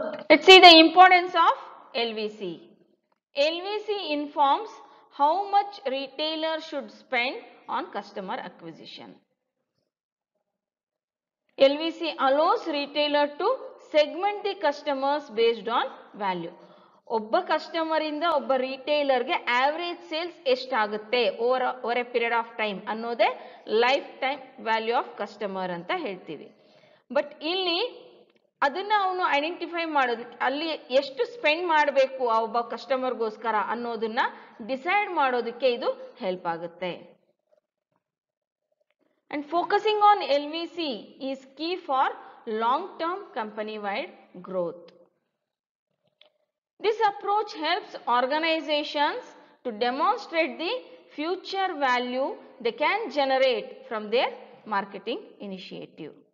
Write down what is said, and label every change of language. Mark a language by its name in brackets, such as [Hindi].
[English] Let's see the importance of LVC. LVC informs how much retailer should spend on customer acquisition. LVC allows retailer to segment the customers based on value. [Kannada] ಒಬ್ಬ customer ಇಂದ ಒಬ್ಬ ರಿಟೇಲರ್ಗೆ average sales ಎಷ್ಟಾಗುತ್ತೆ [English] over a period of time [Kannada] ಅನ್ನೋದೇ life time value of customer ಅಂತ ಹೇಳ್ತೀವಿ. But ಇಲ್ಲಿ ಅದನ್ನ ಅವನು ಐಡೆಂಟಿಫೈ ಮಾಡೋದಕ್ಕೆ ಅಲ್ಲಿ ಎಷ್ಟು ಸ್ಪೆಂಡ್ ಮಾಡಬೇಕು ಆ ಒಬ್ಬ ಕಸ್ಟಮರ್ಗೋಸ್ಕರ ಅನ್ನೋದನ್ನ ಡಿಸೈಡ್ ಮಾಡೋದಕ್ಕೆ ಇದು ಹೆಲ್ಪ್ ಆಗುತ್ತೆ. [English] And focusing on LVC is key for long-term company-wide growth. This approach helps organizations to demonstrate the future value they can generate from their marketing initiative.